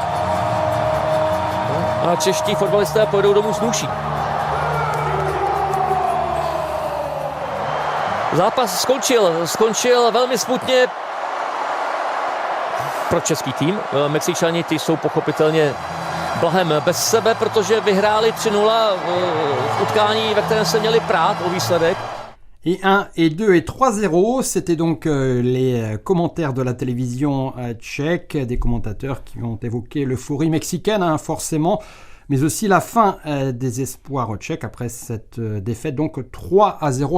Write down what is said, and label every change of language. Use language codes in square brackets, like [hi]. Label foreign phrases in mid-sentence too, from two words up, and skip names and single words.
[cs] A čeští fotbalisté pojedou domů s nůší. Zápas skončil velmi smutně pro český tým. Mexičani ty jsou pochopitelně blahem bez sebe, protože vyhráli 3-0 v utkání, ve kterém se měli prát o výsledek. [fr] Et 1, et 2, et 3-0, c'était donc les commentaires de la télévision tchèque, des commentateurs qui ont évoqué l'euphorie mexicaine, forcément, mais aussi la fin des espoirs tchèques après cette défaite, donc 3-0.